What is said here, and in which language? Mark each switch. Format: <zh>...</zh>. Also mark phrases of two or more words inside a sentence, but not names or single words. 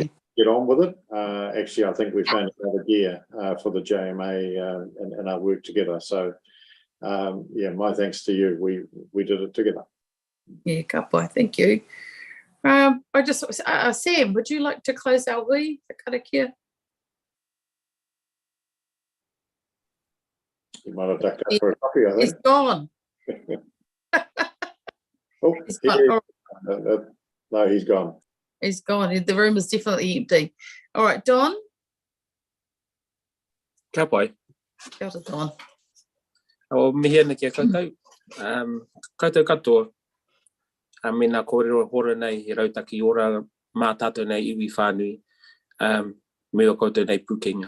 <en>Get on with it. Actually, I think we found another gear for the JMA and our work together. So, yeah, my thanks to you. We did it together. Yeah, kapai, thank you. I just Sam, would you like to close our hui? Karakia? You might have ducked out for a coffee, I think. He's gone. Oh, He's gone. No, he's gone. He's gone. The room is definitely empty. All right, Don.</en> <mi>Kia pai. Kia ora, Don. O mihi ana kia koutou. Koutou katoa. Me nā kōrero hora nei he rautaki ora mā tātou nei iwi whānui. Me o koutou nei pukenga.</mi>